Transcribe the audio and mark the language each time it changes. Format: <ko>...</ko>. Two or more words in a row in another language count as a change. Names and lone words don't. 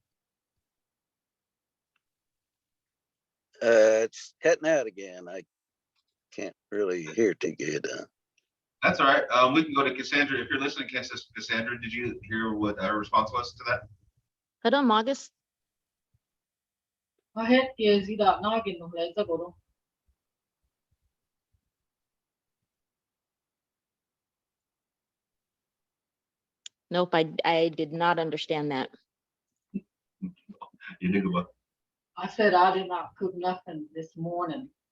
<en>It's cutting out again. I can't really hear too good. That's all right. We can go to Cassandra. If you're listening, Cassandra, did you hear what our response was to that? Hold on, Marcus. Hahit giezi da nagin no leza guru. Nope, I did not understand that. You did go back. I said I did not cook nothing this morning.</en>